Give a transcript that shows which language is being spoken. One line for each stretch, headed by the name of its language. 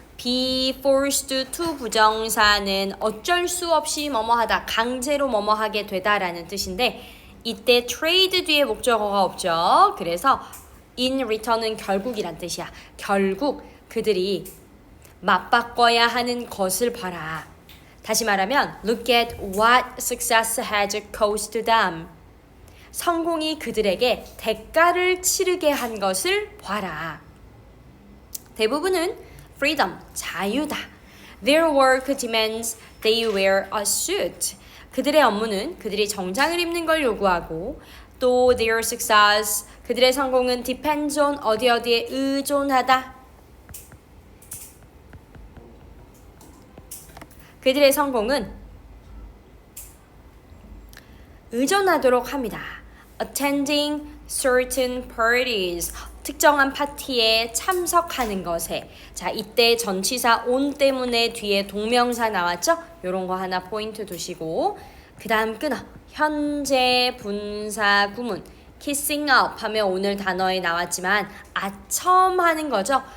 Korean: be forced to 부정사는 어쩔 수 없이 뭐뭐하다, 강제로 뭐뭐하게 되다라는 뜻인데 이때 trade 뒤에 목적어가 없죠. 그래서 in return은 결국이란 뜻이야. 결국 그들이 맞바꿔야 하는 것을 봐라. 다시 말하면
English: look at what success has cost them.
Korean: 성공이 그들에게 대가를 치르게 한 것을 봐라. 대부분은 freedom, 자유다.
English: Their work demands they wear a suit.
Korean: 그들의 업무는 그들이 정장을 입는 걸 요구하고 또 their success, 그들의 성공은 depends on 어디에 의존하다. 그들의 성공은 의존하도록 합니다.
English: Attending certain parties.
Korean: 특정한 파티에 참석하는 것에. 자, 이때 전치사 on 때문에 뒤에 동명사 나왔죠? 요런 거 하나 포인트 두시고 그 다음 끊어. 현재 분사 구문. kissing up 하면 오늘 단어에 나왔지만 아첨하는 거죠.